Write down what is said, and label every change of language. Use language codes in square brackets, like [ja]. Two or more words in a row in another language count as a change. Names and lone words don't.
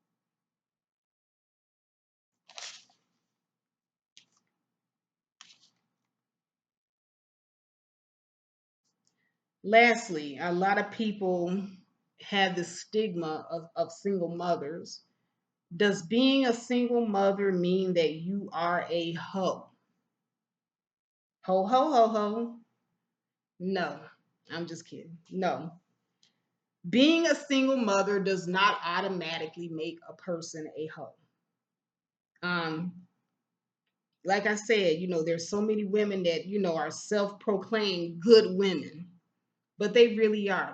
[en] Lastly, a lot of people have the stigma of single mothers. Does being a single mother mean that you are a hoe? Ho, ho, ho, ho. No, I'm just kidding. No. Being a single mother does not automatically make a person a hoe. Um, like I said, there's so many women that, are self proclaimed good women, but they really are.